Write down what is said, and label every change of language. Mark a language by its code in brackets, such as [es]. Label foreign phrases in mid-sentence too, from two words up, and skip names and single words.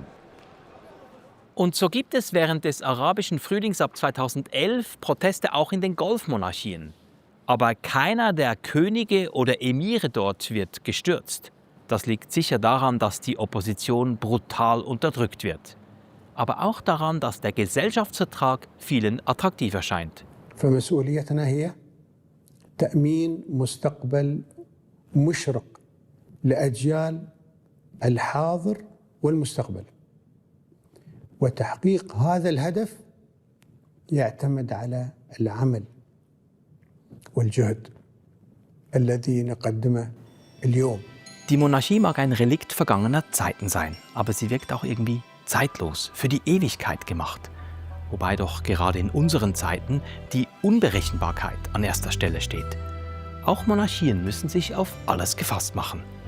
[de] Und so gibt es während des arabischen Frühlings ab 2011 Proteste auch in den Golfmonarchien. Aber keiner der Könige oder Emire dort wird gestürzt. Das liegt sicher daran, dass die Opposition brutal unterdrückt wird. Aber auch daran, dass der Gesellschaftsvertrag vielen attraktiv erscheint. [ar] فمسؤوليتنا هي تأمين مستقبل مشرق لأجيال الحاضر والمستقبل. وتحقيق هذا الهدف يعتمد على العمل والجهد الذي نقدمه اليوم. [de] Die Monarchie mag ein Relikt vergangener Zeiten sein, aber sie wirkt auch irgendwie zeitlos, für die Ewigkeit gemacht. Wobei doch gerade in unseren Zeiten die Unberechenbarkeit an erster Stelle steht. Auch Monarchien müssen sich auf alles gefasst machen.